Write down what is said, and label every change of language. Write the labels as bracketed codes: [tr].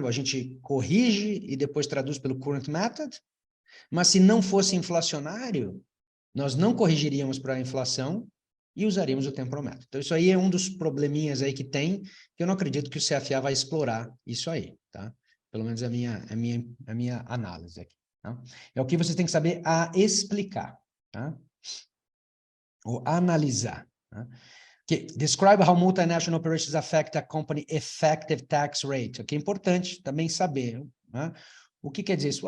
[pt] A gente corrige e depois traduz pelo current method, mas se não fosse inflacionário, nós não corrigiríamos para a inflação e usaríamos o temporal method. Então, isso aí é um dos probleminhas aí que tem, que eu não acredito que o CFA vai explorar isso aí, tá? Pelo menos é a minha análise aqui. Tá? É o que você tem que saber explicar, tá? Ou analisar. Tá? [en] Describe how multinational operations affect a company effective tax rate. [pt] Que é importante também saber. Né? O que quer dizer isso?